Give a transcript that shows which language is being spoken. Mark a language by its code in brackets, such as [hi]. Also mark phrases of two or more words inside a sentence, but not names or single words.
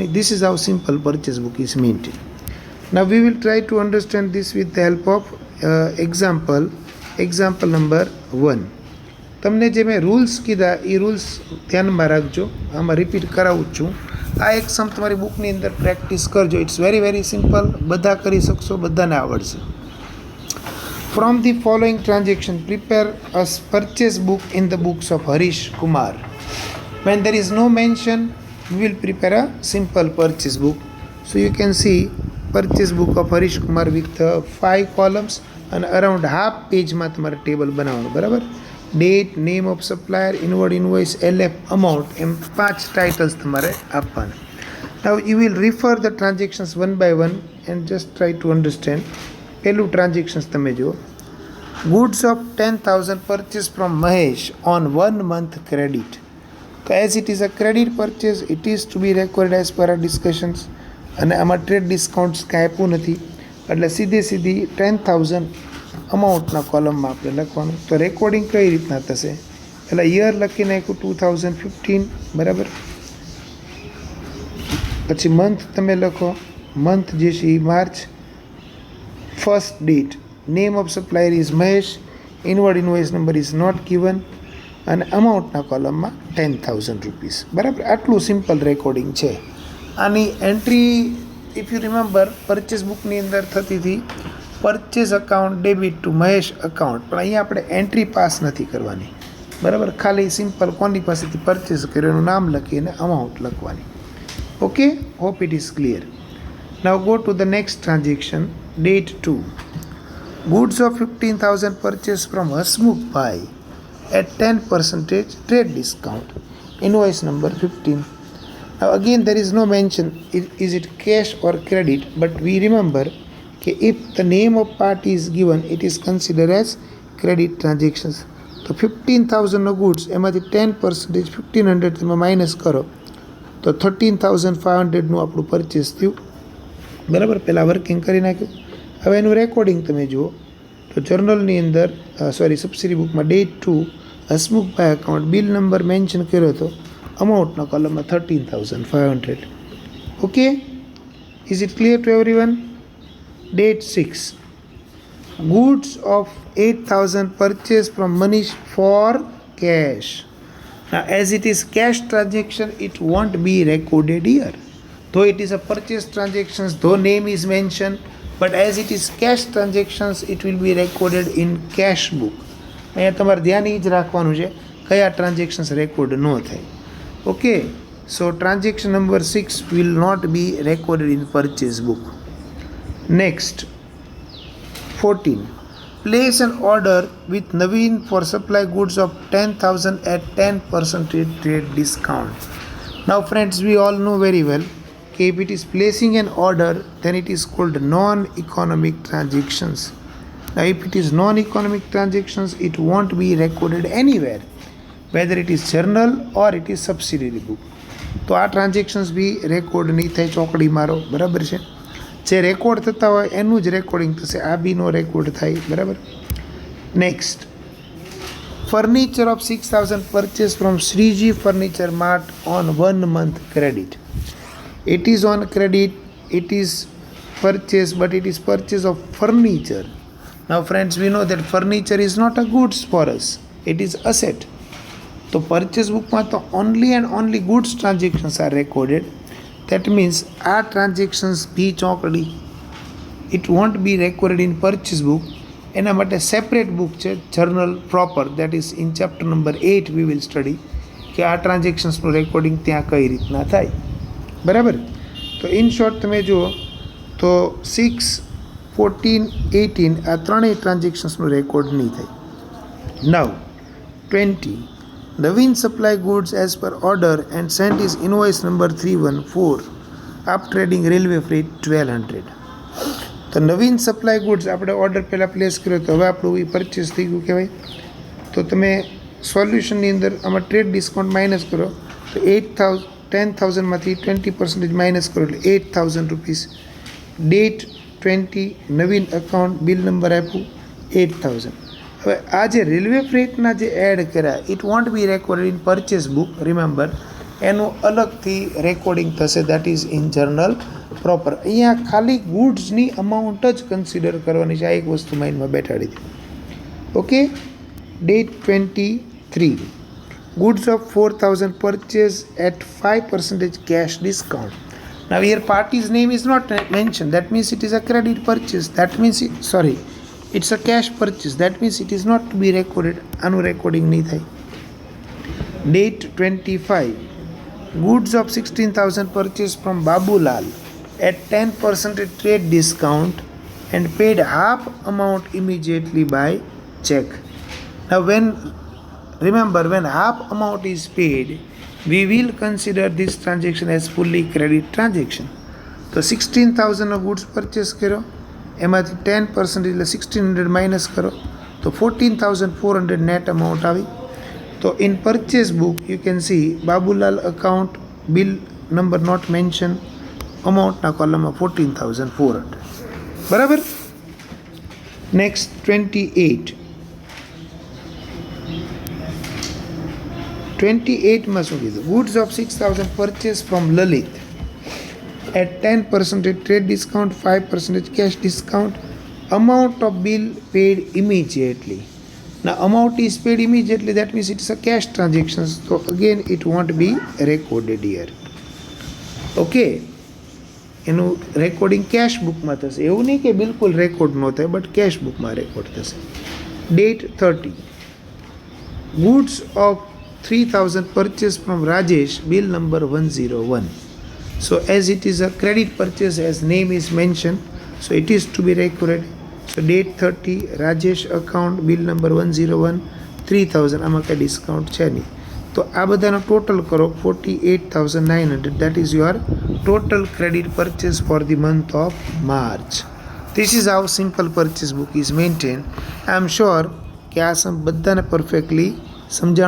[en] This is how simple purchase book is maintain. Now we will try to understand this with the help of example number 1. [gu] તમને જે મેં રૂલ્સ કીધા એ રૂલ્સ ધ્યાનમાં રાખજો. આમાં રિપીટ કરાવું જ છું. આ એક સમ તમારી બુકની અંદર પ્રેક્ટિસ કરજો. [en] It's very very simple. [gu] બધા કરી શકશો, બધાને આવડશે. [en] From the following transaction, prepare a purchase book in the books of Harish Kumar. When there is no mention, we will prepare a simple purchase book. So you can see purchase book of Harish Kumar with 5 columns and around half page [gu] માં તમારે ટેબલ બનાવવાનું, બરાબર. [en] Date, name of supplier, inward invoice, LF, amount, [gu] એમ 5 ટાઇટલ્સ તમારે આપવાના. [en] Now you will refer the transactions one by one and just try to understand. [gu] પહેલું ટ્રાન્ઝેક્શન્સ તમે જુઓ. [en] Goods of 10,000 purchase from Mahesh on 1 month credit. તો as it is a credit purchase, it is to be recorded as per our discussions. [gu] અને આમાં [en] trade discounts [gu] કાંઈ આપ્યું નથી એટલે સીધી 10,000 અમાઉન્ટના કોલમમાં આપણે લખવાનું. તો રેકોર્ડિંગ કઈ રીતના થશે? એટલે યર લખી નાખ્યું 2015, બરાબર. પછી મંથ તમે લખો, મંથ જે છે એ માર્ચ. [en] First date, name of supplier is Mahesh, inward invoice number is not given, [gu] અને અમાઉન્ટના કોલમમાં 10,000 રૂપીસ, બરાબર. આટલું સિમ્પલ રેકોર્ડિંગ છે. આની એન્ટ્રી [en] if you remember [gu] પરચેસ બુકની અંદર થતી હતી [en] purchase account debit to Mahesh account, [gu] પણ અહીંયા આપણે [en] entry pass [gu] નથી કરવાની, બરાબર. ખાલી સિમ્પલ કોની પાસેથી પરચેસ કર્યો એનું નામ લખી અને અમાઉન્ટ લખવાની. [en] Okay, hope it is clear. Now go to the next transaction, date 2. Goods of 15,000 purchased from Hasmukhbhai at 10% trade discount. Invoice number 15. Now again there is no mention is it cash or credit, but we remember that if the name of party is given, it is considered as credit transactions. [gu] તો 15,000 નો goods એમાંથી 10% 1500 તમે માઇનસ કરો તો 13,500 નું આપણું પરચેસ થયું, બરાબર. પહેલાં વર્કિંગ કરી નાખ્યું. હવે એનું રેકોર્ડિંગ તમે જુઓ તો જર્નલની અંદર સબસિડી બુકમાં ડેટ 2 હસમુખભાઈ અકાઉન્ટ [en] bill number [gu] મેન્શન કર્યો હતો, અમાઉન્ટના કોલમમાં 13,500. [en] Okay, is it clear to everyone? Date 6. Goods of 8,000 purchased from Manish for cash. Now as it is cash transaction, it won't be recorded here. Though it is a purchase transactions, though name is mentioned, but as it is cash transactions, it will be recorded in cash book. [gu] અહીંયા તમારે ધ્યાન એ જ રાખવાનું છે કયા ટ્રાન્ઝેક્શન્સ રેકોર્ડ ન થાય. [en] Okay, so transaction number 6 will not be recorded in purchase book. Next, 14. Place an order with Naveen for supply goods of 10,000 at 10% trade discount. Now friends, we all know very well if it is placing an order, then it is called non-economic transactions. Now if it is non-economic transactions, it won't be recorded anywhere, whether it is journal or it is subsidiary book. [gu] તો આ ટ્રાન્ઝેક્શન્સ બી રેકોર્ડ નહીં થાય, ચોકડી મારો, બરાબર છે. જે રેકોર્ડ થતા હોય એનું જ રેકોર્ડિંગ થશે, આ બી નો રેકોર્ડ થાય, બરાબર. [en] Next, furniture of 6,000 purchase from Shreeji Furniture Mart on 1 month credit. It is on credit, it is purchase, but it is purchase of furniture. Now friends, we know that furniture is not a goods for us, it is asset. So purchase book માં તો only and only goods transactions are recorded. That means our transactions be ચોકડી, it won't be recorded in purchase book. [gu] એના માટે સેપરેટ બુક છે, [en] journal proper, that is in chapter number 8 we will study [gu] કે આ ટ્રાન્ઝેક્શન્સનું રેકોર્ડિંગ ત્યાં કઈ રીતના થાય, બરાબર. તો [en] in short [gu] તમે જુઓ તો 6, 14, 18 આ ત્રણેય ટ્રાન્ઝેક્શન્સનું રેકોર્ડ નહીં થાય. [en] Now 20. Naveen supply goods as per order and sent his invoice number 314 up trading railway freight 1200. [gu] તો [en] Naveen supply goods [gu] આપણે ઓર્ડર પહેલાં પ્લેસ કર્યો તો હવે આપણું એ પરચેસ થઈ ગયું કહેવાય. તો તમે સોલ્યુશનની અંદર આમાં [en] trade discount [gu] માઇનસ કરો તો 10,000માંથી 20% માઇનસ કરો એટલે 8,000 રૂપીસ. [en] Date 20, Naveen account, bill number આપ્યું 8,000. [gu] હવે આ જે રેલવે ફ્રેટના જે એડ કર્યા, [en] it won't be recorded in purchase book, remember [gu] એનું અલગથી રેકોર્ડિંગ થશે, [en] that is in journal proper. [gu] અહીંયા ખાલી ગુડ્સની અમાઉન્ટ જ કન્સિડર કરવાની છે, આ એક વસ્તુ માઇન્ડમાં બેઠાડી હતી. [en] Okay, date 23. Goods of 4,000 purchased at 5% cash discount. Now here party's name is not mentioned, that means it is a credit purchase, that means it's a cash purchase, that means it is not to be recorded, [gu] એનું રેકોર્ડિંગ નહીં થાય. [en] Date 25. Goods of 16,000 purchased from Babulal at 10% trade discount and paid half amount immediately by check. Now remember when half amount is paid, we will consider this transaction as fully credit transaction. So 16,000 of goods purchase karo, [gu] એમાંથી 10% એટલે 1,600 માઇનસ કરો તો 14,400 [en] net amount [gu] આવી. [en] તો in purchase book you can see Babulal account, bill number not mention, [gu] અમાઉન્ટના કોલમમાં 14,400, બરાબર. નેક્સ્ટ 28. 28માં શું કીધું? [en] Goods of 6,000 purchase from Lalit at 10% trade discount, 5% cash discount, amount of bill paid immediately. Now amount is paid immediately, that means it is a cash transaction, so again it won't be recorded here. [gu] Okay, એનું રેકોર્ડિંગ કેશ બુકમાં થશે. એવું નહીં કે બિલકુલ રેકોર્ડ ન થાય, બટ કેશ બુકમાં રેકોર્ડ થશે. [en] Date 30. Goods of 3000 purchase from Rajesh, bill number 101. So as it is a credit purchase, as name is mentioned, so it is to be recorded. So date 30, Rajesh account, bill number 101, 3000. [gu] આમાં કંઈ ડિસ્કાઉન્ટ છે નહીં. તો આ બધાનો ટોટલ કરો 48,900. [en] That is your total credit purchase for the month of March. This is how simple purchase book is maintain. I am sure [gu] કે આ સમ બધાને પરફેક્ટલી સમજાણો હશે.